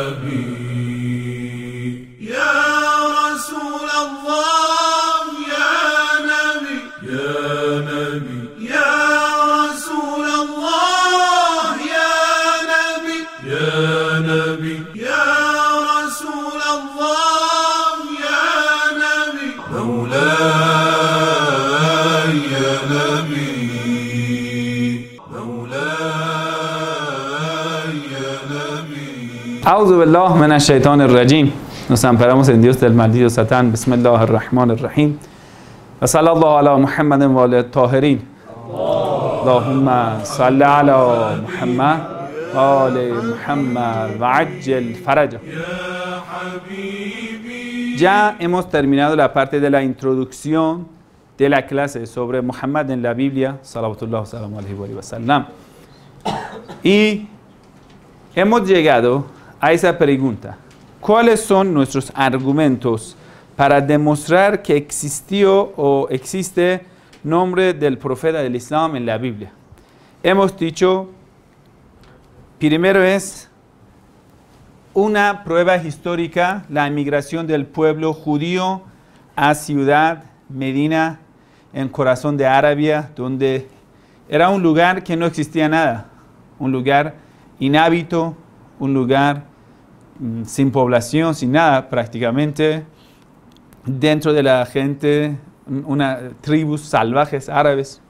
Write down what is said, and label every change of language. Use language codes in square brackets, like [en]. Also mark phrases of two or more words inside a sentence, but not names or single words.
[ar] نبي يا رسول الله يا نبي يا نبي يا رسول الله يا نبي يا نبي يا رسول الله يا نبي مولاي يا نبي مولاي يا نبي. أعوذ بالله من الشيطان الرجيم. [es] Nos amparamos en Dios del maldito Satán. [ar] بسم الله الرحمن الرحيم. وصلى الله على محمد وعلى طاهرين. اللهم صل على محمد وعلى محمد وعجل فرجا. [es] Ya hemos terminado la parte de la introducción de la clase sobre Muhammad en la Biblia, [ar] صلوات الله سلام عليه وسلم. [es] Y hemos llegado a esa pregunta: ¿cuáles son nuestros argumentos para demostrar que existió o existe nombre del profeta del Islam en la Biblia? Hemos dicho, primero es una prueba histórica, la emigración del pueblo judío a ciudad Medina, en corazón de Arabia, donde era un lugar que no existía nada, un lugar inhábito, un lugar sin población, sin nada prácticamente, dentro de la gente, una tribus salvajes árabes.